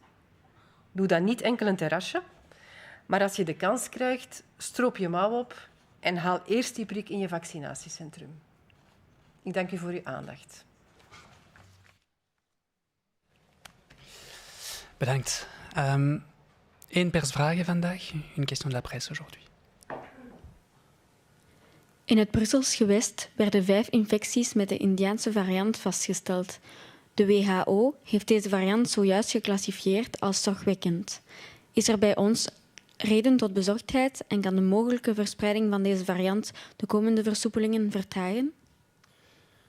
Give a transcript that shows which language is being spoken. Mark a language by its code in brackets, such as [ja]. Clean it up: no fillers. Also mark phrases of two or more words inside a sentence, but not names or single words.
[nl] Doe dan niet enkel een terrasje, maar als je de kans krijgt, stroop je mouw op en haal eerst die prik in je vaccinatiecentrum. Ik dank u voor uw aandacht. Bedankt. Eén persvragen vandaag. [fr] Une question de la presse aujourd'hui. [nl] In het Brussels gewest werden 5 infecties met de Indiaanse variant vastgesteld. De WHO heeft deze variant zojuist geclassifieerd als zorgwekkend. Is er bij ons reden tot bezorgdheid en kan de mogelijke verspreiding van deze variant de komende versoepelingen vertragen?